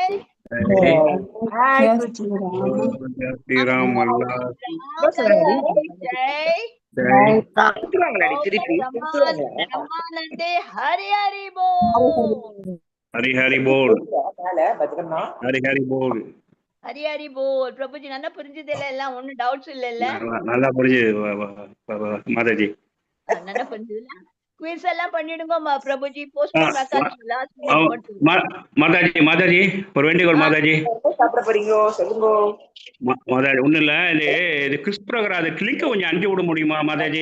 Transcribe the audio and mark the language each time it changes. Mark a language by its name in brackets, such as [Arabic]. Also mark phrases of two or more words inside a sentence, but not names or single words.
[Hindi] जय श्री राम अल्लाह रामचंद्र की जय, जय ब्रह्मानंदे हरि हरि बोल, हरि हरि बोल हरि हरि बोल हरि हरि बोल. [Tamil] பிரபுஜி நல்லா புரிஞ்சுதுல? எல்லாம் ஒண்ணும் டவுட்ஸ் இல்ல? நல்லா புரிஞ்சுது மாதாஜி. நல்லா புரிஞ்சுதுல? குவிஸ் எல்லாம் பண்ணிடுங்க பிரபுஜி. போஸ்ட்போன் மாதாஜி மாதாஜி ஒரு வேண்டிகோள் மாதாஜி. மாதாஜி ஒண்ணும் இல்ல, இது கிறிஸ் ப்ரோக்ராம் அது கிளிக்க கொஞ்சம் அனுப்பி விட முடியுமா மாதாஜி?